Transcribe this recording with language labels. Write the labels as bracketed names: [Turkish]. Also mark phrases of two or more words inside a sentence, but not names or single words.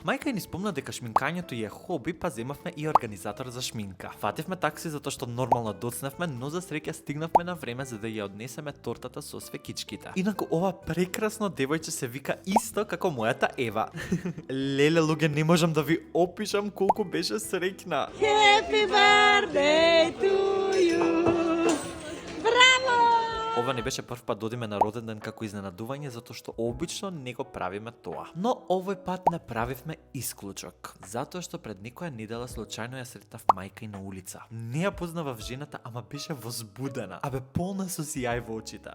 [Macedonian] Мајка ни спомна дека шминкањето е хоби, па земавме и организатор за шминка. Фативме такси затоа што нормално доцневме, но за среќа стигнавме на време за да ја однесеме тортата со свекичките. Инаку ова прекрасно девојче се вика исто како мојата Ева. Леле, луѓе, не можам да ви опишам колку беше среќна. [English] Happy birthday to you. [Macedonian] Браво! Ова не беше прв пат додиме на роден ден како изненадување, затоа што обично не го правиме тоа. Но овој пат направивме исклучок, затоа што пред некоја недела случајно ја сретнав мајка и на улица. Не ја познавав жената, ама беше возбудена, абе полна со сијај во очите.